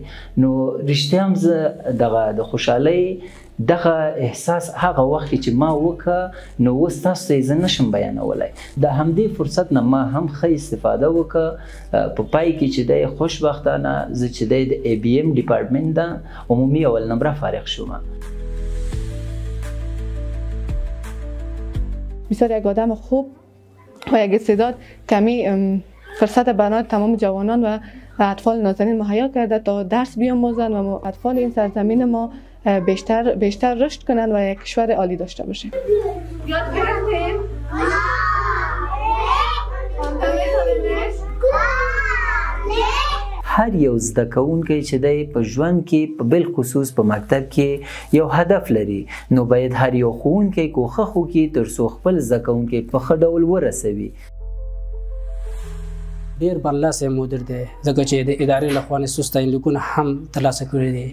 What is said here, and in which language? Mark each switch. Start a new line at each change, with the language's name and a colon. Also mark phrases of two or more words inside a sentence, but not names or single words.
Pashto: نو رښتیا هم زه د خوشحالۍ دغه احساس هغه وخت چې ما وکړه نو اوس تاسو ته یې زه نشم بیانولی. د همدې فرصت نه ما هم ښه استفاده وکړه. په پای کې چې دی خوشبختانه زه چې دی د ABM ډیپارټمنټ ده عمومي اول نمره فارغ شوم.
Persian: بسیار یک آدم خوب و یک استعداد کمی فرصت برای تمام جوانان و اطفال نازنین مهیا کرده تا درس بیاموزند و اطفال این سرزمین ما بیشتر رشد کنند و یک کشور عالی داشته باشیم. یاد گرفتیم؟
Pashto: هر یو زده کوونکی چې دی په ژوند کې په بالخصوص په مکتب کې یو هدف لري، نو باید هر یو ښوونکی کوښښ وکړي تر څو خپل زده کوونکی په ښه ډول ورسوي. ډېر برلاسه مدیر دی ځکه چې د ادارې له خوا نصوص تعینلیکونه هم ترلاسه کړي دي.